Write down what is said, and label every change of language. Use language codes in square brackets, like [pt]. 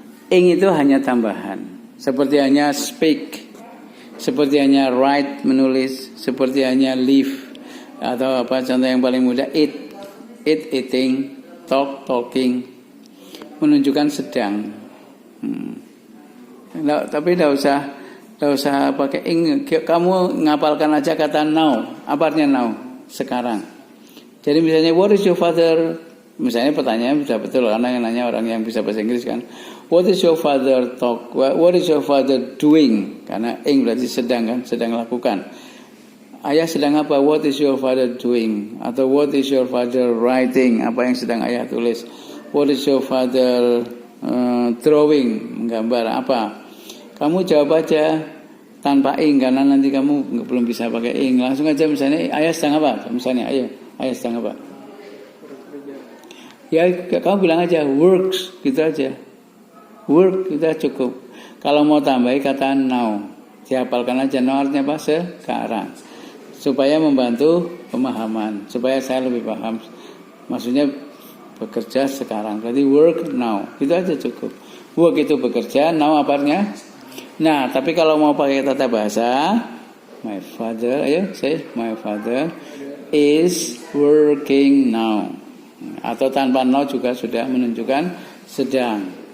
[id] Ing itu hanya tambahan. Seperti hanya speak, seperti hanya write, menulis, seperti hanya live, atau apa contoh yang paling mudah, eat, eating, talk, talking, menunjukkan sedang. Tapi tidak usah pakai ing. Kamu ngapalkan aja kata now. Apa artinya now? Sekarang. Jadi misalnya [en] what is your father? [id] Misalnya pertanyaan bisa betul karena yang nanya orang yang bisa bahasa Inggris kan. [en] What is your father talk? What is your father doing? [id] Karena ing berarti sedang kan, sedang lakukan. Ayah sedang apa? [en] What is your father doing? [id] Atau [en] what is your father writing? [id] Apa yang sedang ayah tulis? [en] What is your father drawing? [id] Menggambar apa? Kamu jawab aja tanpa ing karena nanti kamu belum bisa pakai ing. Langsung aja misalnya ayah sedang apa? Misalnya ayah sedang apa? Ya kamu bilang aja works, gitu aja. Work kita cukup. Kalau mau tambahin kata now, dihafalkan aja now artinya apa? Sekarang. Supaya membantu pemahaman, supaya saya lebih paham. Maksudnya bekerja sekarang. Berarti [en] work now. [id] Itu aja cukup. Work itu bekerja, now apa artinya? Nah, tapi kalau mau pakai tata bahasa, my father, ayo [en] say my father is working now. [id] Atau tanpa no juga sudah menunjukkan sedang.